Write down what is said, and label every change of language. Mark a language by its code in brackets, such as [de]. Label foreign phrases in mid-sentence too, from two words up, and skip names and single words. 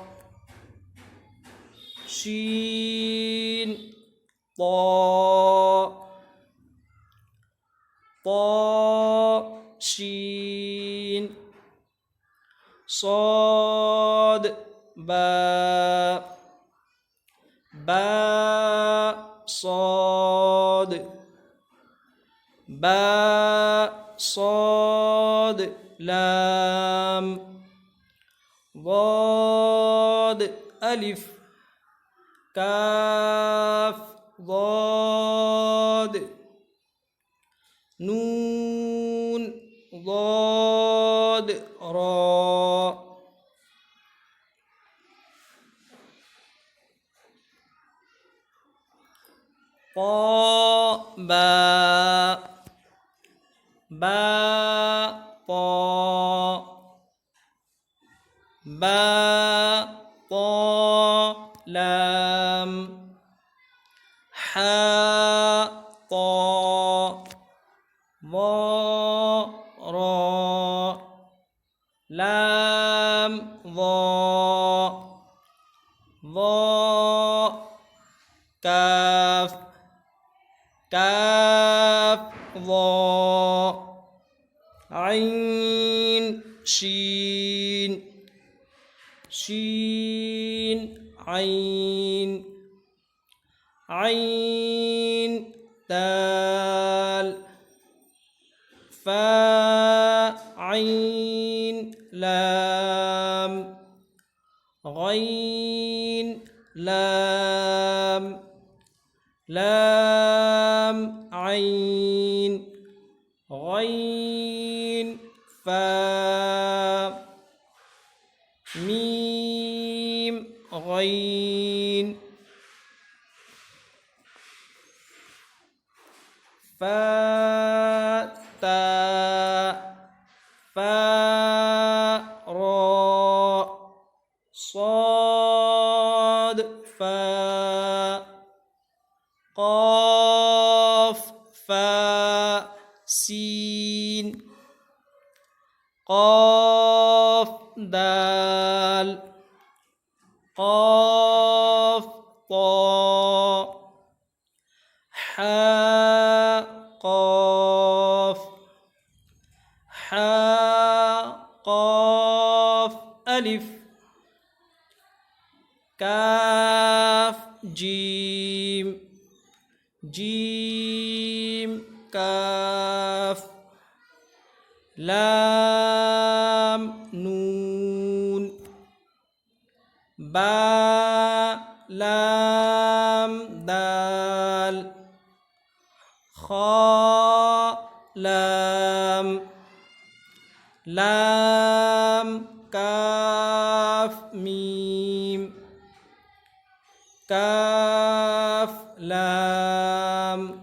[ar] شين تا، تا شين, صاد با، با صاد، با صاد لام، ضاد ألف، كاف ضاد، نون ضاد را، طا با، با طا، با طا لام، حا طا، ضا را، لام ضا، ضا كاف كاف واو عين شين شين عين عين دال فا عين لام غين لام لام عين غين فا ميم غين فا تا فا را صاد فا قاف فا سين قاف دال قاف طا حا قاف حا قاف ألف كاف جيم جيم كاف لام نون با لام دال خا لام لام كاف ميم كاف لام